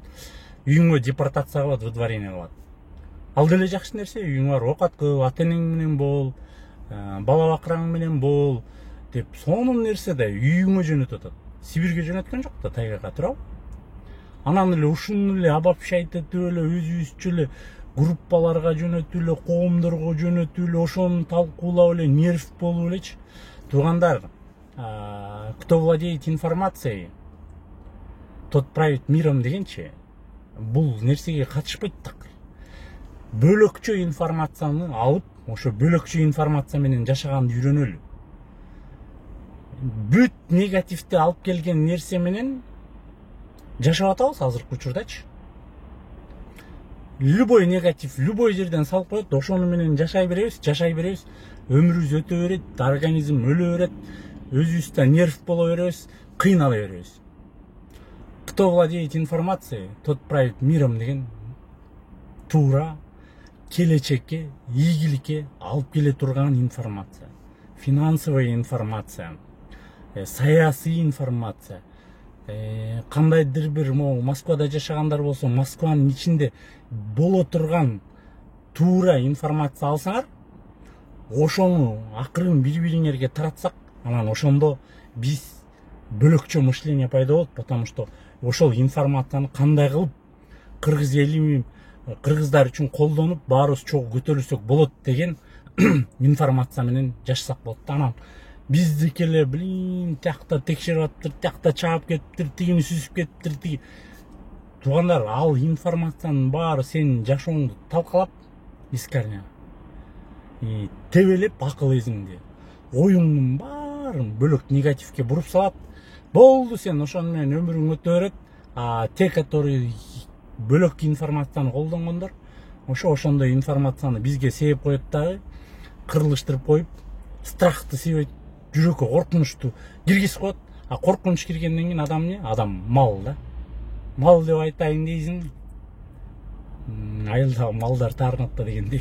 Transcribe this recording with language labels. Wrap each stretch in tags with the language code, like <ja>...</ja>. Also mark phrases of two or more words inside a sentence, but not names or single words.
<ky>Үйүңө депортация кылат, выдворение кылат. Ал деле жакшы нерсе, үйүң бар, оокат кыл, ата-энең менен бол, бала бакыраң менен бол деп сонун нерсе да үйүңө жөнөтүп атат. Сибирге жөнөткөн жок да, тайгага туурабы? Анан эле ушуну эле обобщать этип эле өзүбүзчө эле группаларга жөнөтүп эле, коомдорго жөнөтүп эле, ошону талкуулап эле нерв болуп элечи. Туугандар,</ky> <ru>кто владеет информацией, тот правит миром</ru> <ky>дегенчи, бул нерсеге катышпайт такыр. Бөлөкчө информацияны алып, ошо бөлөкчө информация менен жашаганды үйрөнөлү. Бүт негативди алып келген нерсе менен жашап атабыз азыркы учурдачы.</ky> <ru>Любой негатив, любой</ru> <ky>жерден салып коет, ошону менен жашай беребиз. Өмүрүбүз өтө берет, организм өлө берет, өзүбүздө нерв боло беребиз, кыйнала беребиз.</ky> <ru>Кто владеет информацией, тот правит миром</ru> <ky>деген туура келечекке, ийгиликке алып келе турган информация.</ky> <ru>Финансовая информация,</ru> <ky>саясий информация. Кандайдыр бир Москвада жашагандар болсо, Москванын ичинде боло турган туура информация алсаңар, ошону акырын бири-бириңерге таратсак, анан ошондо биз бөлөкчө мышление пайда болот,</ky> <ru>потому что</ru> <ky>ошол информацияны кандай кылып кыргыз эли, кыргыздар үчүн колдонуп, баарыбыз чогуу көтөрүлсөк болот деген информация менен жашасак болот. Анан биздики эле тиякта текшерип атыптыр, тиякта чаап кетиптир, тигини сүзүп кетиптир, тиги. Туугандар, ал информациянын баары сенин жашооңду талкалап, искарня, тебелеп акыл эзиңди, оюңдун баарын бөлөк негативке буруп салат. Болду, сен ошону менен өмүрүң өтө берет.</ky> <ru>Те, которые</ru> <ky>бөлөк информацияны колдонгондор, ошондой информацияны бизге себеп коет дагы, кырылыштырып коюп, страхты себет, жүрөккө коркунучту киргизип коет. Коркунуч киргенден кийин адам эмне? Адам мал да. Мал деп айтайын дейсиң, айылдагы малдар таарынат да дегендей.</ky>